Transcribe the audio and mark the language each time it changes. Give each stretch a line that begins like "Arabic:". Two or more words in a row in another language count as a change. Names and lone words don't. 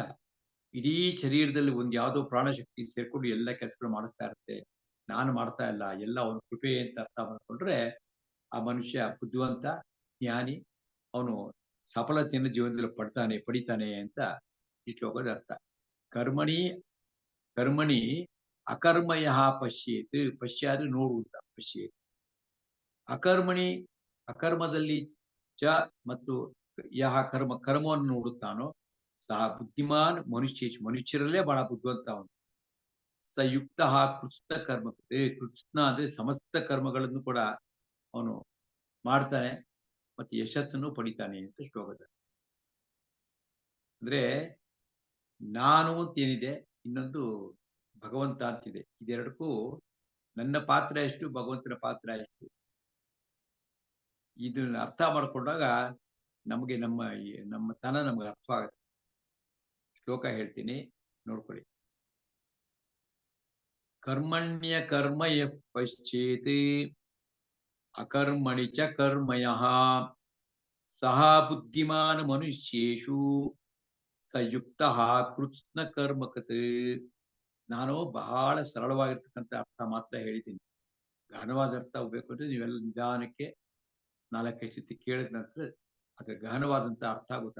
Kannada: ಇಡೀ ಶರೀರದಲ್ಲಿ ಒಂದ್ ಯಾವ್ದೋ ಪ್ರಾಣಶಕ್ತಿ ಸೇರ್ಕೊಂಡು ಎಲ್ಲ ಕೆಲಸಗಳು ಮಾಡಿಸ್ತಾ ಇರುತ್ತೆ. ನಾನು ಮಾಡ್ತಾ ಇಲ್ಲ, ಎಲ್ಲ ಅವನ ಕೃಪೆ ಅಂತ ಅರ್ಥ ಮಾಡ್ಕೊಂಡ್ರೆ ಆ ಮನುಷ್ಯ ಬುದ್ಧಿವಂತ, ಜ್ಞಾನಿ, ಅವನು ಸಫಲತೆಯನ್ನು ಜೀವನದಲ್ಲಿ ಪಡಿತಾನೆ ಅಂತ ಈ ಶ್ಲೋಕದ ಅರ್ಥ.
Sanskrit: ಕರ್ಮಣಿ ಕರ್ಮಣಿ ಅಕರ್ಮಯ ಪಶ್ಯೇತ್, ಪಶ್ಯ
Kannada: ಆದ್ರೆ ನೋಡುವಂತ,
Sanskrit: ಪಶ್ಯೇತ್.
Kannada: ಅಕರ್ಮಣಿ ಅಕರ್ಮದಲ್ಲಿ ಚ ಮತ್ತು ಯಹ ಕರ್ಮವನ್ನು ನೋಡುತ್ತಾನೋ ಸಹ ಬುದ್ಧಿಮಾನ್ ಮನುಷ್ಯರಲ್ಲೇ ಬಹಳ ಬುದ್ಧಿವಂತ ಅವನು.
Sanskrit: ಸಯುಕ್ತ ಕೃತ್ಸ್ನ ಕರ್ಮ,
Kannada: ಕೃತ್ಸ್ನ ಅಂದ್ರೆ ಸಮಸ್ತ ಕರ್ಮಗಳನ್ನು ಕೂಡ ಅವನು ಮಾಡ್ತಾನೆ ಮತ್ತೆ ಯಶಸ್ಸನ್ನು ಪಡಿತಾನೆ ಅಂತ ಶ್ಲೋಕದ. ಅಂದ್ರೆ ನಾನು ಅಂತೇನಿದೆ, ಇನ್ನೊಂದು ಭಗವಂತ ಅಂತಿದೆ. ಇದೆರಡಕ್ಕೂ ನನ್ನ ಪಾತ್ರ ಎಷ್ಟು, ಭಗವಂತನ ಪಾತ್ರ ಎಷ್ಟು, ಇದನ್ನ ಅರ್ಥ ಮಾಡ್ಕೊಂಡಾಗ ನಮಗೆ ನಮ್ಮ ತನ ನಮ್ಗೆ ಅರ್ಥ ಆಗುತ್ತೆ. ಶ್ಲೋಕ ಹೇಳ್ತೀನಿ, ನೋಡ್ಕೊಳ್ಳಿ.
Sanskrit: ಕರ್ಮಣ್ಯ ಕರ್ಮ ಯಃ ಪಶ್ಚೇತ್ ಅಕರ್ಮಣಿ ಚ ಕರ್ಮಯಃ ಸಹ ಬುದ್ಧಿಮಾನ್ ಮನುಷ್ಯೇಷು ಸಯುಕ್ತ ಕೃತ್ಸ್ನ ಕರ್ಮಕತ್.
Kannada: ನಾನು ಬಹಳ ಸರಳವಾಗಿರ್ತಕ್ಕಂಥ ಅರ್ಥ ಮಾತ್ರ ಹೇಳಿದ್ದೀನಿ. ಗಹನವಾದ ಅರ್ಥ ಹೋಗ್ಬೇಕು ಅಂದ್ರೆ ನೀವೆಲ್ಲ ನಿಧಾನಕ್ಕೆ 4-5 ಸತಿ ಕೇಳಿದ ನಂತರ ಅದ್ರ ಗಹನವಾದಂತ ಅರ್ಥ ಗೊತ್ತಾ.